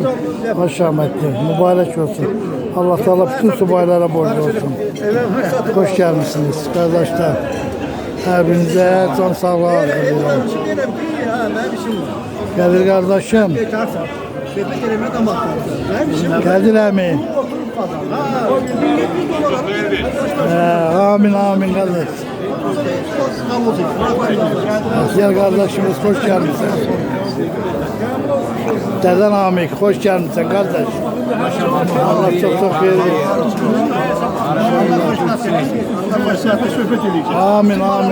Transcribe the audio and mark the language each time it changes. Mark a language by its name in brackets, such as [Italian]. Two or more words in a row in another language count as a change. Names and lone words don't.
[Azerbaijani] Baş Şahməddin, mübarək olsun. Allah Teala bütün subaylara borcu olsun. Hoş gəlmişsiniz qardaşlar. Hər birinizə can sağlığı arzulayıram. Gəlir qardaşım. Gəlir əmi. [Turkish] Amin amin kardeş. Gel kardeşimiz, hoş gelmişsin. Deden Amik, hoş gelmişsin kardeş. Allah çok veriyor. Amin amin.